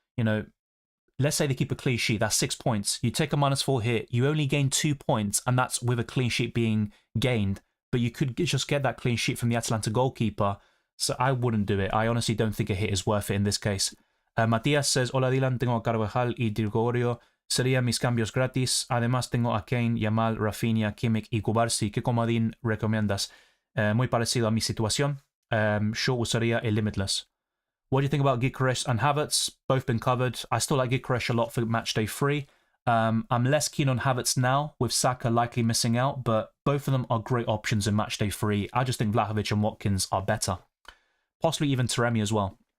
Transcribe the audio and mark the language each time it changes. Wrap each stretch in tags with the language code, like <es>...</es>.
<en>You know, let's say they keep a clean sheet. That's 6 points. You take a -4 hit. You only gain 2 points, and that's with a clean sheet being gained. But you could just get that clean sheet from the Atalanta goalkeeper. So I wouldn't do it. I honestly don't think a hit is worth it in this case. Matías says,</en> <es>Hola Dylan, tengo a Carvajal y Di Gregorio. Serían mis cambios gratis. Además tengo a Kane, Yamal, Rafinha, Kimmich y Kubarsi. ¿Qué comodín recomiendas? Muy parecido a mi situación. Yo usaría el Limitless.</es> <en>What do you think about Gyökeres and Havertz? Both been covered. I still like Gyökeres a lot for Matchday 3. I'm less keen on Havertz now, with Saka likely missing out, but both of them are great options in Matchday 3. I just think Vlahovic and Watkins are better. Possibly even Taremi as well.</en>